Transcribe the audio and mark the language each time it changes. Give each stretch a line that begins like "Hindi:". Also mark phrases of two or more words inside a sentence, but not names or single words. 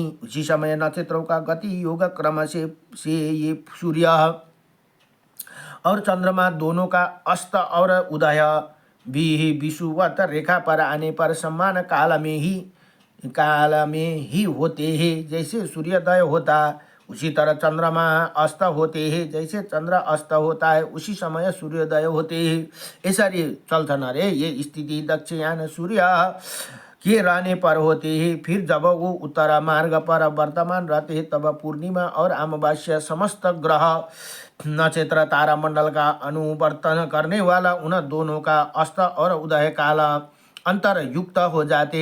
Hindi: उसी समय नक्षत्रों का गति योग क्रम से ये सूर्य और चंद्रमा दोनों का अस्त और उदय भी विषुवत रेखा पर आने पर समान काल में ही होते हैं। जैसे सूर्योदय होता उसी तरह चंद्रमा अस्त होते हैं, जैसे चंद्र अस्त होता है उसी समय सूर्योदय होते हैं।
Nepali: यसरी चल्छन् अरे।
Hindi: ये स्थिति दक्षिणायन सूर्य के रहने पर होते हैं। फिर जब वो उत्तर मार्ग पर वर्तमान रहते हैं तब पूर्णिमा और अमावस्या समस्त ग्रह नक्षत्र तारा मंडल का अनुवर्तन करने वाला उन दोनों का अस्त और उदय काल अंतर युक्त हो जाते।